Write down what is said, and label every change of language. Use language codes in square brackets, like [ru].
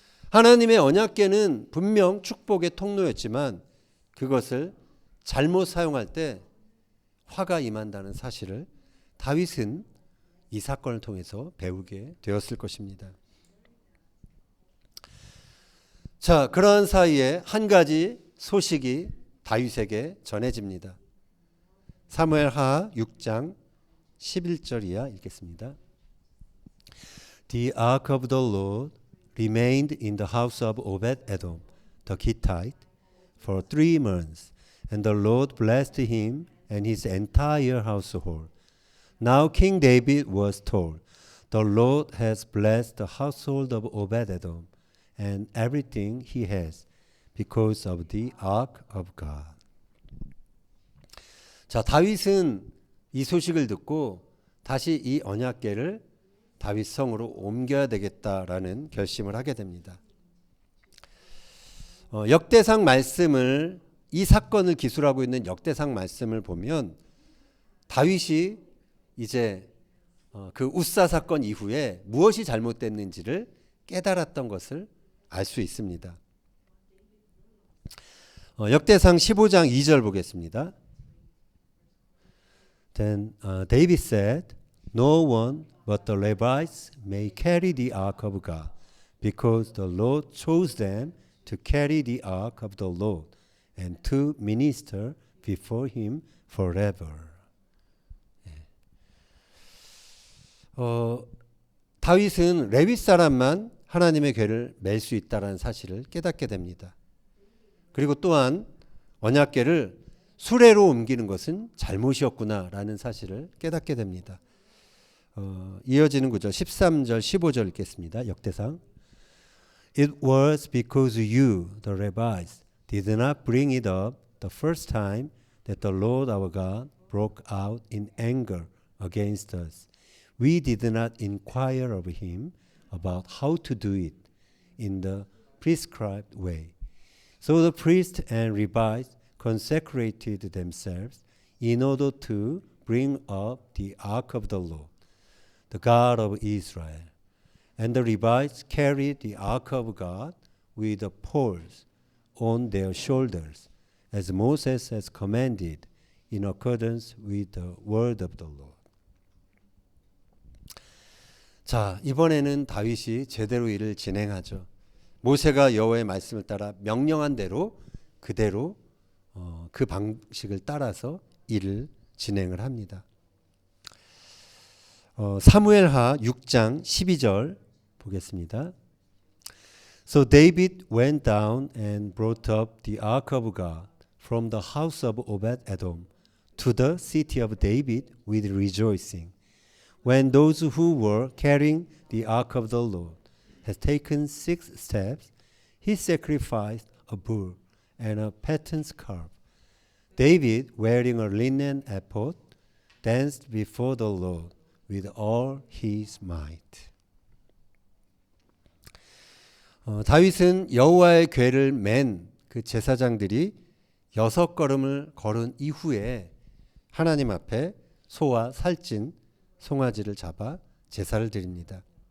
[ko] 하나님의 언약궤는 분명 축복의 통로였지만 그것을 잘못 사용할 때 화가 임한다는 사실을 다윗은 이 사건을 통해서 배우게 되었을 것입니다. 자, 그러한 사이에 한 가지 소식이 다윗에게 전해집니다. 사무엘하 6장 11절 이하 읽겠습니다. [en] The ark of the Lord remained in the house of Obed-edom, the Gittite, for 3 months, and the Lord blessed him and his entire household. Now King David was told, the Lord has blessed the household of Obed-edom and everything he has because of the ark of God. [ko] 자, 다윗은 이 소식을 듣고 다시 이 언약궤를 다윗 성으로 옮겨야 되겠다라는 결심을 하게 됩니다. 역대상 말씀을 이 사건을 기술하고 있는 역대상 말씀을 보면 다윗이 이제 그 웃사 사건 이후에 무엇이 잘못됐는지를 깨달았던 것을 알 수 있습니다. 역대상 15장 2절 보겠습니다. [en] Then David said, No one but the Levites may carry the ark of God, because the Lord chose them to carry the ark of the Lord and to minister before him forever. [ko] 다윗은 레위 사람만 하나님의 궤를 맬 수 있다는 사실을 깨닫게 됩니다. 그리고 또한 언약궤를 수레로 옮기는 것은 잘못이었구나라는 사실을 깨닫게 됩니다. 이어지는 구절 13절 15절 읽겠습니다. 역대상. [en] It was because you, the Levites, did not bring it up the first time that the Lord our God broke out in anger against us. We did not inquire of him about how to do it in the prescribed way. So the priests and Levites consecrated themselves in order to bring up the ark of the Lord, the God of Israel. And the Levites carried the ark of God with the poles on their shoulders, as Moses has commanded in accordance with the word of the Lord. [ko] 자, 이번에는 다윗이 제대로 일을 진행하죠. 모세가 여호와의 말씀을 따라 명령한 대로 그대로 그 방식을 따라서 일을 진행을 합니다. 사무엘하 6장 12절 보겠습니다. [en] So David went down and brought up the ark of God from the house of Obed-edom to the city of David with rejoicing. When those who were carrying the ark of the Lord had taken 6 steps, he sacrificed a bull and a fattened calf. David, wearing a linen ephod, danced before the Lord with all his might. [ko] 다윗은 여호와의 궤를 맨 그 제사장들이 6걸음을 걸은 이후에 하나님 앞에 소와 살찐 송아지를 잡아 제사를 드립니다.